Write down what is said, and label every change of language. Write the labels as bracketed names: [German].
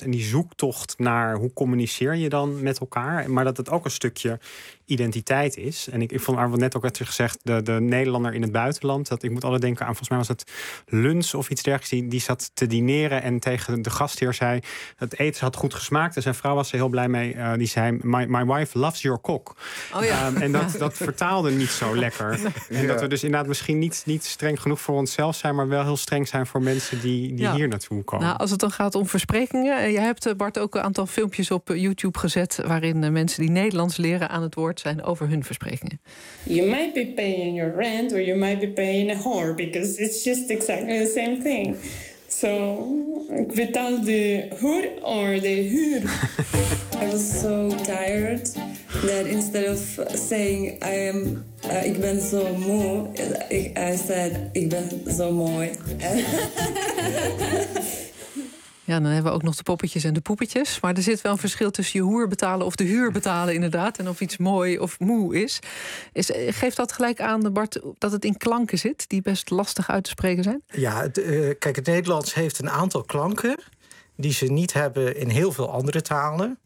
[Dutch] En die zoektocht naar hoe communiceer je dan met elkaar. Maar dat het ook een stukje identiteit is. En ik vond Arvo net ook wat je gezegd, de Nederlander in het buitenland. Dat ik moet altijd denken aan, volgens mij was het Luns of iets dergelijks. Die zat te dineren en tegen de gastheer zei, het eten had goed gesmaakt. En zijn vrouw was er heel blij mee. Die zei, [English] my wife loves your cook. [Dutch] Oh ja. En dat vertaalde niet zo lekker. En dat we dus inderdaad misschien niet streng genoeg voor onszelf zijn, maar wel heel streng zijn voor mensen die hier naartoe komen. Nou, als het dan gaat om versprekingen. Je hebt, Bart, ook een aantal filmpjes op YouTube gezet waarin mensen die Nederlands leren aan het woord zijn over hun versprekingen. [English] You might be paying your rent or you might be paying a whore because it's just exactly the same thing. [Dutch] So, ik betaal de hoer or de huur. [English] I was so tired that instead of saying [Dutch] ik ben zo moe, [English] I said [Dutch] ik ben zo mooi. Ja, dan hebben we ook nog de poppetjes en de poepetjes. Maar er zit wel een verschil tussen je hoer betalen of de huur betalen inderdaad. En of iets mooi of moe is. Geeft dat gelijk aan, Bart, dat het in klanken zit die best lastig uit te spreken zijn? Ja, kijk, het Nederlands heeft een aantal klanken die ze niet hebben in heel veel andere talen.